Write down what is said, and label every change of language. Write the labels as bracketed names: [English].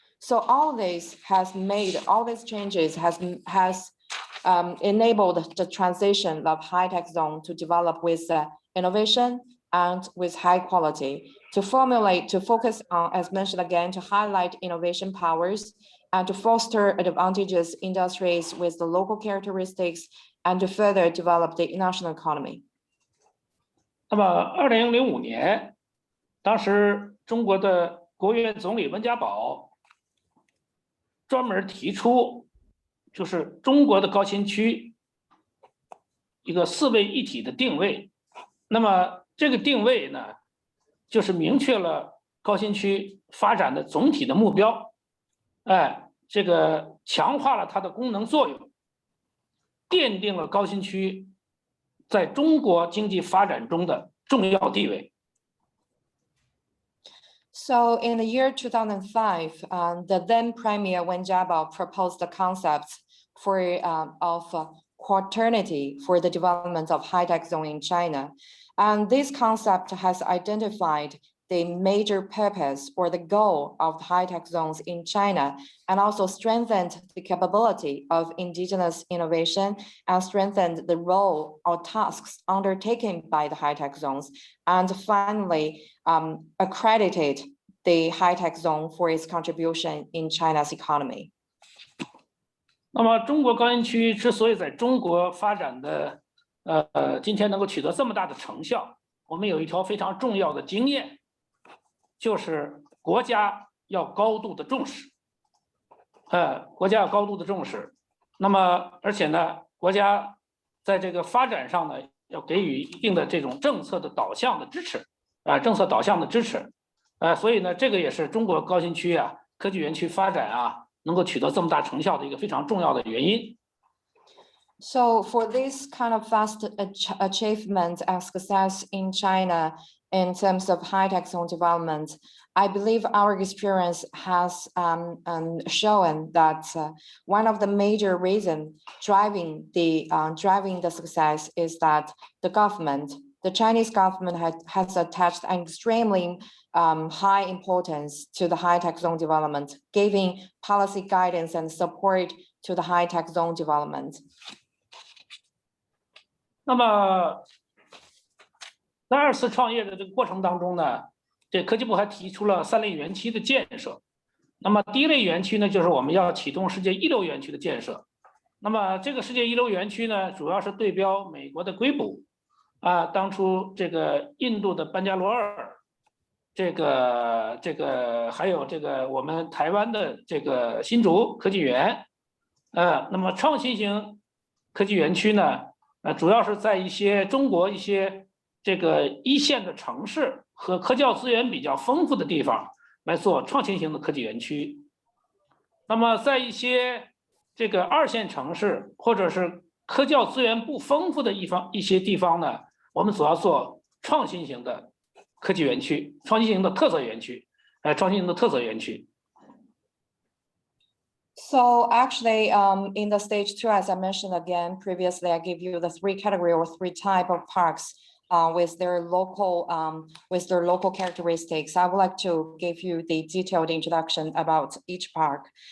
[English] So all these changes has enabled the transition of high-tech zone to develop with innovation and with high quality, to focus on, as mentioned again, to highlight innovation powers and to foster advantageous industries with the local characteristics and to further develop the national economy. [Chinese] 那么2005年，当时中国的国务院总理温家宝专门提出，就是中国的高新区一个4位一体的定位。那么这个定位呢，就是明确了高新区发展的总体的目标，这个强化了它的功能作用，奠定了高新区在中国经济发展中的重要地位。 [English] So in the year 2005, the then Premier Wen Jiabao proposed the concept of quaternity for the development of high-tech zone in China. And this concept has identified the major purpose or the goal of the high-tech zones in China, and also strengthened the capability of indigenous innovation and strengthened the role or tasks undertaken by the high-tech zones, and finally accredited the high-tech zone for its contribution in China's economy. [Chinese] 那么，中国高新区之所以在中国发展的，今天能够取得这么大的成效，我们有一条非常重要的经验，就是国家要高度的重视，国家要高度的重视。那么，而且呢，国家在这个发展上呢，要给予一定的这种政策的导向的支持，政策导向的支持，所以呢，这个也是中国高新区啊，科技园区发展啊。能够取得这么大成效的一个非常重要的原因。 [English] So for this kind of fast achievement and success in China in terms of high-tech zone development, I believe our experience has shown that one of the major reasons driving the success is that the government, the Chinese government has attached an extremely high importance to the high-tech zone development, giving policy guidance and support to the high-tech zone development. [Chinese] 那么，在2次创业的这个过程当中呢，这科技部还提出了3类园区的建设。那么第一类园区呢，就是我们要启动世界一流园区的建设。那么这个世界一流园区呢，主要是对标美国的硅谷，当初这个印度的班加罗尔。这个还有这个我们台湾的这个新竹科技园，那么创新型科技园区呢，主要是在一些中国一些这个一线的城市和科教资源比较丰富的地方来做创新型的科技园区。那么在一些这个2线城市或者是科教资源不丰富的一些地方呢，我们主要做创新型的。科技园区、创新型的特色园区，创新型的特色园区。 [English] So actually, in the stage 2, as I mentioned again previously, I gave you the 3 category or 3 type of parks with their local characteristics. I would like to give you the detailed introduction about each park.